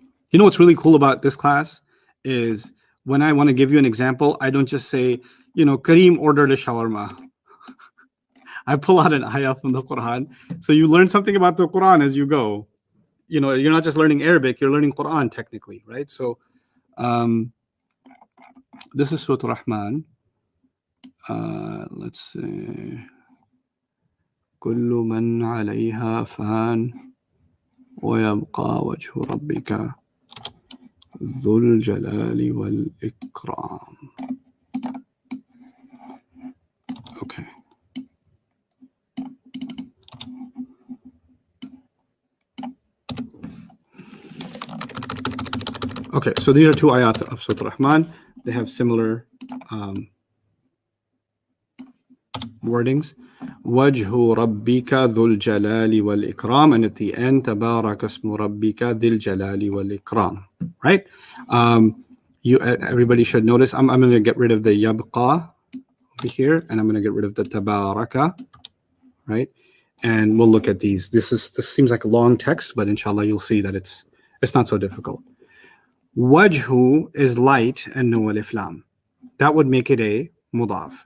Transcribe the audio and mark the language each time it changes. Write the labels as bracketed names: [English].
[English] You know what's really cool about this class is when I want to give you an example, I don't just say, Kareem ordered a shawarma. I pull out an ayah from the Quran. So you learn something about the Quran as you go. You're not just learning Arabic, you're learning Quran technically, right? So this is Surah Al-Rahman. Let's see. [Arabic] كل من عليها فان ويبقى وجه ربك ذو الجلال والإكرام. [English] Okay. Okay, so these are two ayat of Surah Al-Rahman. They have similar wordings. [Arabic] وجه ربك ذو الجلال والإكرام, and at the end تبارك اسم ربك ذي الجلال والإكرام. [English] Right? Everybody should notice. I'm going to get rid of the yabqa over here, and I'm going to get rid of the tabaraka. Right? And we'll look at these. This seems like a long text, but inshallah you'll see that it's not so difficult. Wajhu is light and no alif lam. That would make it a mudaf.